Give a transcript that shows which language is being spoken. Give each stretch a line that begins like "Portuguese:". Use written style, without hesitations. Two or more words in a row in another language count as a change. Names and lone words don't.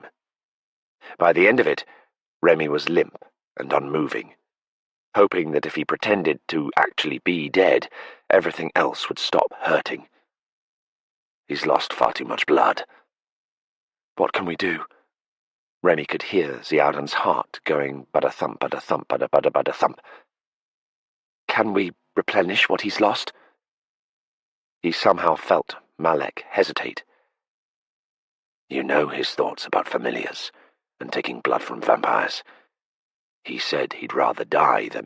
English: By the end of it, Remy was limp and unmoving, hoping that if he pretended to actually be dead, everything else would stop hurting. He's lost far too much blood. What can we do? Remy could hear Ziaudan's heart going bada-thump, bada-thump, bada-bada-bada-thump. Can we replenish what he's lost? He somehow felt Malik hesitate. You know his thoughts about familiars and taking blood from vampires. He said he'd rather die than...